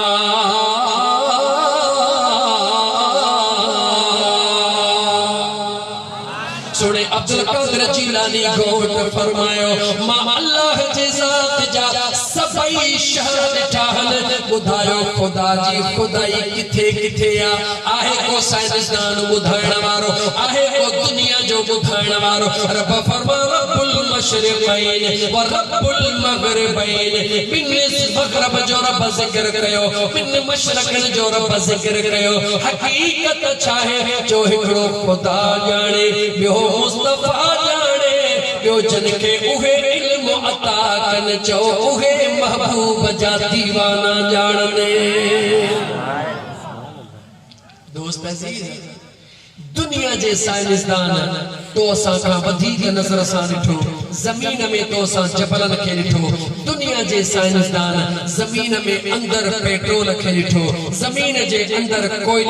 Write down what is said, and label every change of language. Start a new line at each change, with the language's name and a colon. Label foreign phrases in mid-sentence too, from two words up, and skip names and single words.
Sindhi: सोने अब्दुल कादिर जीलानी घोट फरमायो मां अल्लाह जे ज़ात जा सभई शहर ॾिठा बुधायो खुदा जी खुदाई किथे किथे आहे को साइंसदान बुधाइण वारो आहे को दुनिया जो बुधाइण वारो रब फरमा
Arabic: رب المشرقين ورب المغربين
Sindhi: बिन मग़रिब जो रब ज़िक्र कयो बिन मशरिक़ जो रब ज़िक्र कयो हकीकत छा है जो हिकड़ो खुदा जाने बियो मुस्तफा जाने बियो जन के उहे इल्म अता कन चो उहे महबूब जा दीवाना जाने दोस्त अजीज दुनिया जे साइंसदान तो असां खां वधीक नज़र सां ॾिठो ज़मीन में तो असां जबलनि खे ॾिठो दुनिया जे साइंसदान ज़मीन में अंदर पेट्रोल खे ॾिठो ज़मीन जे अंदर कोयले